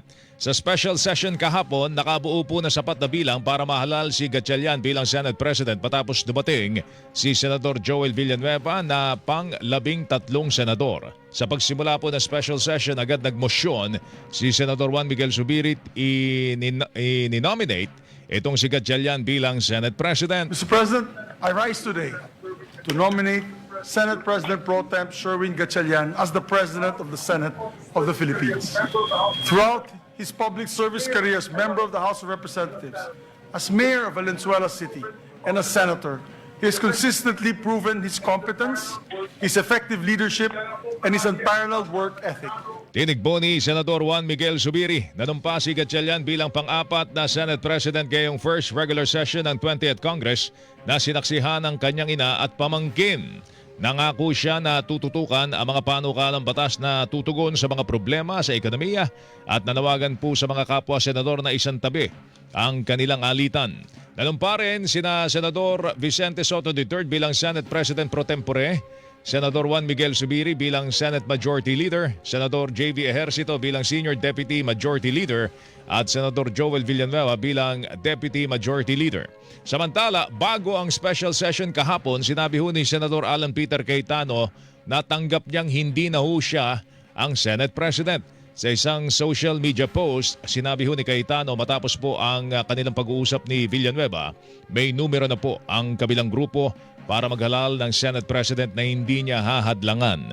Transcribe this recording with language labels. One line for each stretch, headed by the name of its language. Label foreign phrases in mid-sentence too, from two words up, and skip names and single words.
Filipino: Sa
English: special session
Filipino: kahapon, nakabuo po na sapat na bilang para mahalal si Gatchalian bilang
English: Senate President
Filipino: matapos dumating si Senador Joel Villanueva na pang-13 senador. Sa pagsimula po ng
English: special session,
Filipino: agad nagmosyon si Senador Juan Miguel Zubiri i-nominate itong si Gatchalian bilang
English: Senate President. Mr. President, I rise today to nominate Senate President Pro Temp Sherwin Gatchalian as the President of the Senate of the Philippines. Throughout his public service career as member of the House of Representatives, as Mayor of Valenzuela City, and as Senator, he has consistently proven his competence, his effective leadership, and his unparalleled work ethic.
Filipino: Tinigbo ni Senador Juan Miguel Zubiri na numpa si Gatchalian bilang pang-apat na
English: Senate President
Filipino: ngayong
English: first regular session
Filipino: ng 20th Congress na sinaksihan ng kanyang ina at pamangkin. Nangako siya na tututukan ang mga panukalang batas na tutugon sa mga problema sa ekonomiya at nanawagan po sa mga kapwa senador na isantabi ang kanilang alitan. Nanumpa rin sina Senador Vicente Soto III bilang
English: Senate President Pro Tempore,
Filipino: Senador Juan Miguel Zubiri bilang
English: Senate Majority Leader,
Filipino: Senador J.V. Ejercito bilang
English: Senior Deputy Majority Leader
Filipino: at Senador Joel Villanueva bilang
English: Deputy Majority Leader.
Filipino: Samantala, bago ang
English: special session
Filipino: kahapon, sinabi ho ni Senador Alan Peter Cayetano na tanggap niyang hindi na ho siya ang
English: Senate President.
Filipino: Sa isang
English: social media post,
Filipino: sinabi ho ni Cayetano matapos po ang kanilang pag-uusap ni Villanueva, may numero na po ang kabilang grupo para maghalal ng
English: Senate President
Filipino: na hindi niya hahadlangan.